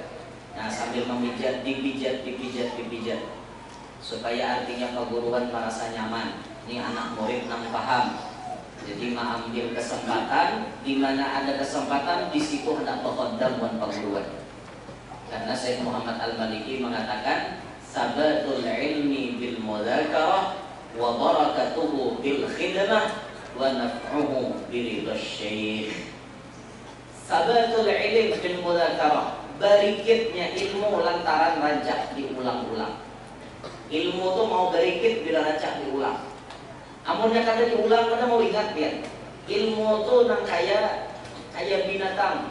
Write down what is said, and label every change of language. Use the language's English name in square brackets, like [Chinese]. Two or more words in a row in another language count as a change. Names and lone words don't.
[Banjar] Nah sambil memijat, dipijat, supaya artinya perguruan merasa nyaman. Ini anak murid nang paham. Jadi mengambil kesempatan, di mana ada kesempatan di situ hendak berkodam wan perguruan. Karena Syekh Muhammad Al-Maliki mengatakan [Arabic] ثبات العلم بالمذاكرة وبركته بالخدمة ونفعه برضا الشيخ. ثبات العلم بالمذاكرة, [Banjar] berikitnya ilmu lantaran rancak diulang-ulang. Ilmu tuh mau berikit bila rancak diulang. Amunnya kada diulang kada mau ingat biar. Ilmu tuh nang kayak binatang.